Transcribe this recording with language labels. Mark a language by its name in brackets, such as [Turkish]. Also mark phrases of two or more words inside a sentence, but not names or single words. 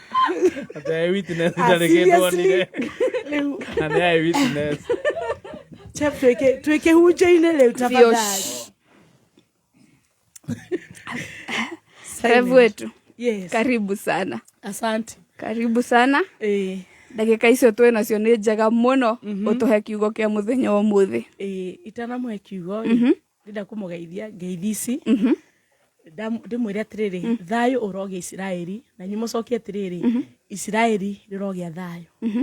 [Kikuyu] Ate witness ndarĩgĩtwo nire. Na nĩ witness. chef tuweke huje-inĩ rĩu tafadhali. [Swahili] Chef wetu. [English] Yes. [Swahili] Karibu sana. Asante. Karibu sana. [Kikuyu] Ndagĩka icio twĩ nacio nĩ njega mũno ũtũhe kiugo kĩa mũthenya wa ũmũthĩ. Itanamũhe kiugo ndĩrenda kũmũgeithia ngeithi ici. Ndĩmwĩre atĩrĩrĩ, thayũ ũrogĩa Isiraeli na nyuĩ mũcokie atĩrĩrĩ, Isiraeli rĩrogĩa thayũ.